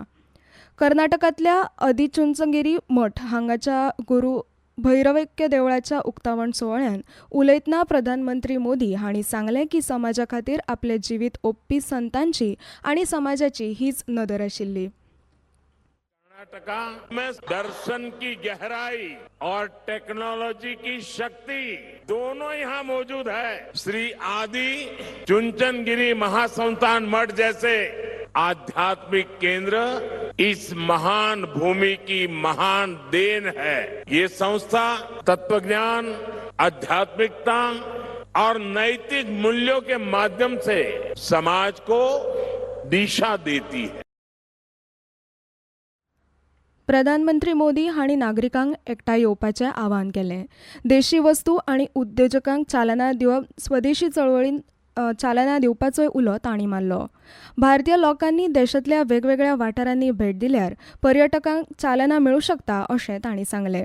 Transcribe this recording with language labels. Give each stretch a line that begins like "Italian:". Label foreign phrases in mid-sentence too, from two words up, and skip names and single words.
Konkani: कर्नाटकांतल्या आदिचुंचनगिरी मठ हांगाच्या गुरू भैरवैक्य देवळाच्या उक्तावण सुवाळ्यान उलयतना प्रधानमंत्री मोदी हांणी सांगलें की समाजा खातीर आपलें जिवीत ओंपपी संतांची आनी समाजाची हीच नदर आशिल्ली.
Hindi: कर्नाटका में दर्शन की गहराई और टेक्नोलॉजी की शक्ति दोनों यहाँ मौजूद है. श्री आदि चुंचनगिरी महासंस्थान मठ जैसे आध्यात्मिक केंद्र इस महान भूमि की महान देन है. ये संस्था तत्वज्ञान, आध्यात्मिकता और नैतिक मूल्यों के माध्यम से समाज को दिशा देती है.
Konkani: प्रधानमंत्री मोदी हांणी नागरिकांक एकठांय येवपाचें आवाहन केलें. देशी वस्तू आनी उद्योजकांक चालना दिवप स्वदेशी चळवळीन चालना दिवपाचोय उलो तांणी मारलो. भारतीय लोकांनी देशांतल्या वेगवेगळ्या वाठारांनी भेट दिल्यार पर्यटकांक चालना मेळूं शकता अशें तांणी सांगलें.